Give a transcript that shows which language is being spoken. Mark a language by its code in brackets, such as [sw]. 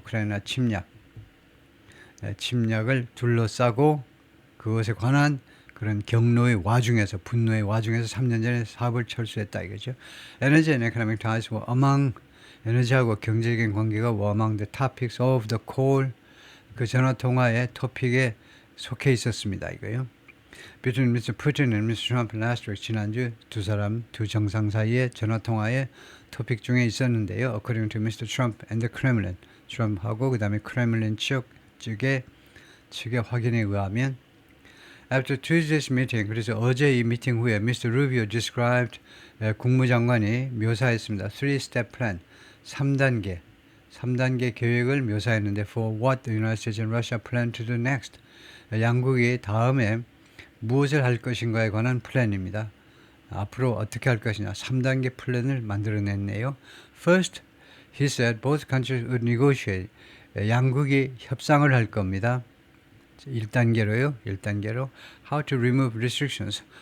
[ko] 우크라이나 침략을 둘러싸고 그것에 관한 그런 분노의 와중에서 3년 전에 사업을 철수했다 이거죠. [en] Energy and Economic Ties were among [ko] 에너지하고 경제적인 관계가 [en] were among the topics of the call, [ko] 그 전화 통화의 토픽에 속해 있었습니다 이거요. [en] Between Mr. Putin and Mr. Trump last week, [ko] 지난주 두 정상 사이의 전화 통화의 토픽 중에 있었는데요. [en] According to Mr. Trump and the Kremlin, [ko] 트럼프하고 그 다음에 크렘린 측의 확인에 의하면 [en] After Tuesday's meeting, [ko] 그래서 어제 이 미팅 후에 Mr. [en] Rubio described, [ko] 국무장관이 묘사했습니다. [en] 3-step plan, [ko] 3단계 계획을 묘사했는데 [en] for what the United States and Russia plan to do next. [ko] 양국이 다음에 무엇을 할 것인가에 관한 플랜입니다. 앞으로 어떻게 할 것이냐 3단계 플랜을 만들어냈네요. [en] First, he said both countries would negotiate. [ko] 양국이 협상을 할 겁니다. [en] 1단계로 How to remove restrictions.